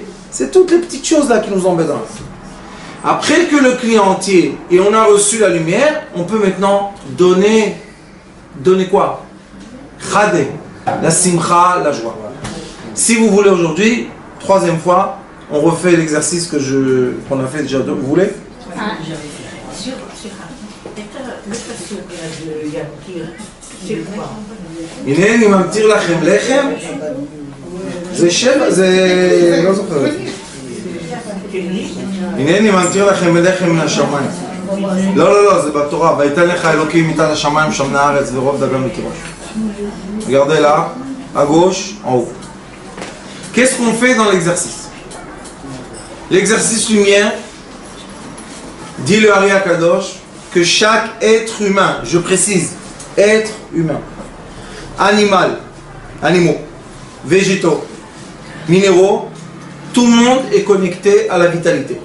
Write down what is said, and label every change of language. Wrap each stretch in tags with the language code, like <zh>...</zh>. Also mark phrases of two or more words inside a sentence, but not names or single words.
<fr>C'est toutes les petites choses là qui nous embêtent. Après que le cli est entier et on a reçu la lumière, on peut maintenant donner quoi? Chadé, la simcha, la joie. Si vous voulez aujourd'hui, troisième fois, on refait l'exercice qu'on a fait déjà. Vous voulez?</fr> <he>הנה אני ממתיר לכם לחם, זה שבע, זה לא זוכר. הנה אני ממתיר לכם לחם מן השמיים. לא, זה בתורה. ויתן לך אלוקים מטל השמיים שמנה הארץ ורוב דגן ותירוש.</he> <fr>Regardez là, à gauche, en haut. Qu'est-ce qu'on fait dans l'exercice? L'exercice lumière dit le Ari Akadosh que chaque être humain, je précise, être humain, animaux, végétaux, minéraux, tout le monde est connecté à la vitalité.</fr>